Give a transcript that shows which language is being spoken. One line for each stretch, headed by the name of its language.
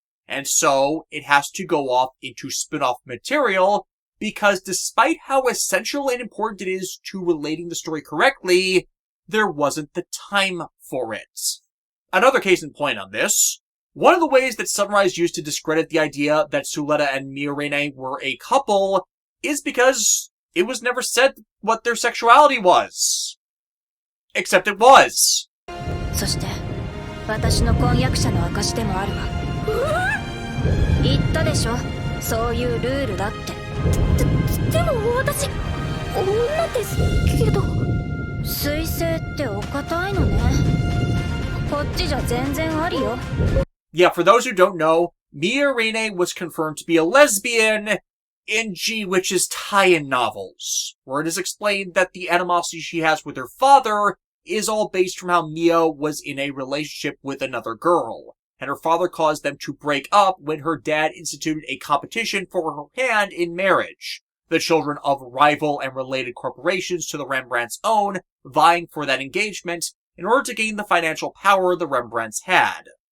English: And so, it has to go off into spin-off material, because despite how essential and important it is to relating the story correctly, there wasn't the time for it. Another case in point on this, one of the ways that Sunrise used to discredit the idea that Suletta and Mirene were a couple is because it was never said what their sexuality was. Except it was.
Japanese: そして、私の婚約者の証でもあるわ。言ったでしょ、そういうルールだって。でも私、女ですけど。水星ってお堅いのね。こっちじゃ全然ありよ。
English: Yeah, for those who don't know, Mirene was confirmed to be a lesbian in G-Witch's tie-in novels, where it is explained that the animosity she has with her father is all based from how Mia was in a relationship with another girl, and her father caused them to break up when her dad instituted a competition for her hand in marriage, the children of rival and related corporations to the Rembrandts' own vying for that engagement in order to gain the financial power the Rembrandts had.